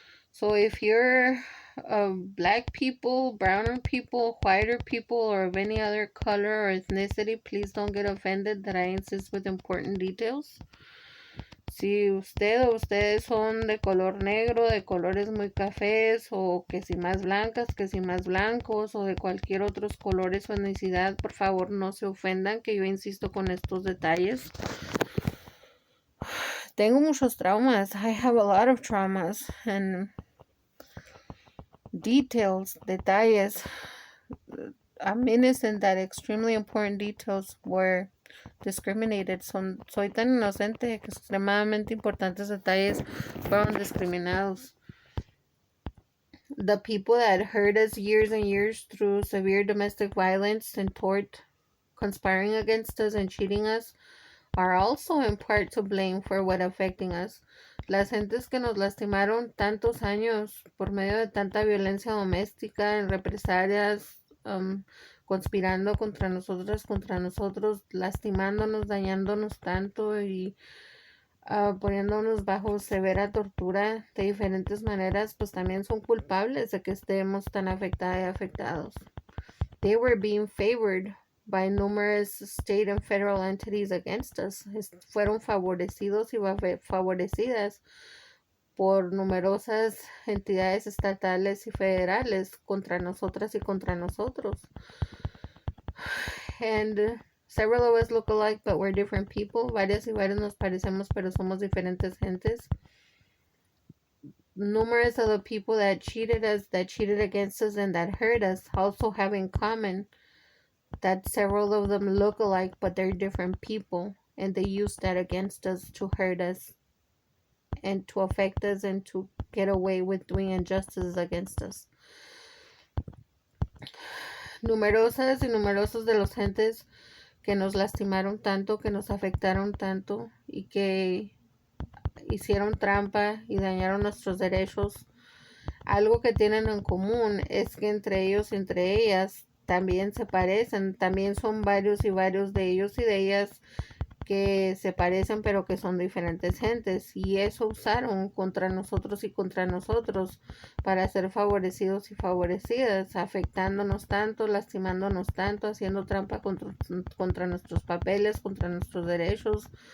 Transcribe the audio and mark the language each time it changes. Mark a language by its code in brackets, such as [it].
[en] So if you're black people, browner people, whiter people, or of any other color or ethnicity, please don't get offended that I insist with important details. [es] Si usted o ustedes son de color negro, de colores muy cafés, o que si más blancas, que si más blancos, o de cualquier otros colores o etnicidad, por favor no se ofendan que yo insisto con estos detalles. Tengo muchos traumas. [en] I have a lot of traumas and details, detalles. I'm innocent that extremely important details were discriminated. [es] Soy tan inocente que extremadamente importantes detalles fueron discriminados. [en] The people that hurt us years and years through severe domestic violence and tort, conspiring against us and cheating us, are also in part to blame for what affecting us. [es] Las gentes que nos lastimaron tantos años por medio de tanta violencia doméstica, en represalias, conspirando contra nosotros, lastimándonos, dañándonos tanto y poniéndonos bajo severa tortura de diferentes maneras, pues también son culpables de que estemos tan afectadas y afectados. [en] They were being favored by numerous state and federal entities against us. [es] Fueron favorecidos y favorecidas por numerosas entidades estatales y federales contra nosotras y contra nosotros. [en] And several of us look alike, but we're different people. [es] Varias y varios nos parecemos, pero somos diferentes gentes. [en] Numerous of the people that cheated us, that cheated against us, and that hurt us also have in common that several of them look alike, but they're different people. and they use that against us to hurt us and to affect us and to get away with doing injustices against us. [es] Numerosas y numerosos de los gentes que nos lastimaron tanto, que nos afectaron tanto y que hicieron trampa y dañaron nuestros derechos, algo que tienen en común es que entre ellos y entre ellas también se parecen, también son varios y varios de ellos y de ellas que se parecen pero que son diferentes gentes, y eso usaron contra nosotros y contra nosotros para ser favorecidos y favorecidas, afectándonos tanto, lastimándonos tanto, haciendo trampa contra nuestros papeles, contra nuestros derechos.